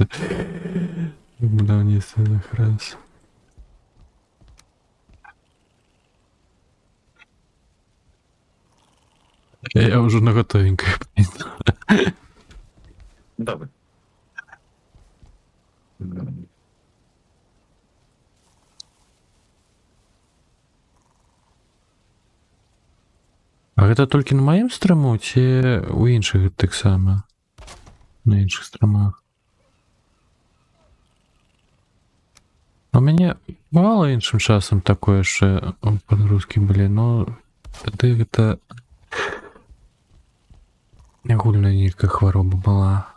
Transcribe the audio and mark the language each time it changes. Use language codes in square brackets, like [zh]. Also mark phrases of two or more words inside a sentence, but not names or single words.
[uk] Будівництво раз. [ru] Я уже на готовенькое. [uk] Добре. [be] А гэта толькі на маім стрыму ці у іншых таксама? На іншых стрымах. У мяне бывало іншым часам такое яшчэ падрузкі былі, но тады гэта агульная нейкая хвароба была.